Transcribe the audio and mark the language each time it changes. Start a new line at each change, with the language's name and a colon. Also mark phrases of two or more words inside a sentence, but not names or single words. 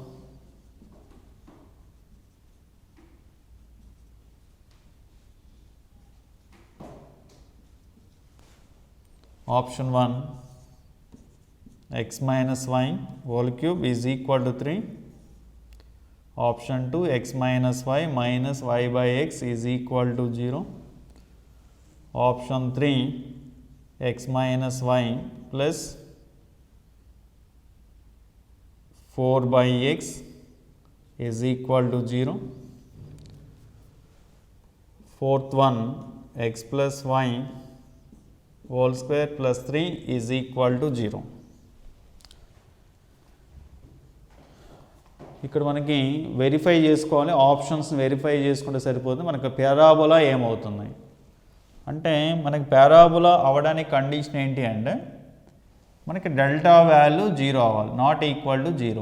English: Option 1, x minus y whole cube is equal to 3. Option 2, x minus y minus y by x is equal to 0. Option 3, x minus y plus 4 by x is equal to 0. Fourth one, x plus y whole square plus 3 is equal to 0.
Telugu: ఇక్కడ మనకి వెరిఫై చేసుకోవాలి,
English: options verify
Telugu: చేసుకుంటే సరిపోతుంది. మనకు పారాబోలా ఏమవుతుంది అంటే మనకి పారాబోలా అవ్వడానికి కండిషన్ ఏంటి అంటే మనకి
English: delta value
Telugu: 0 అవ్వాలి,
English: not equal to 0.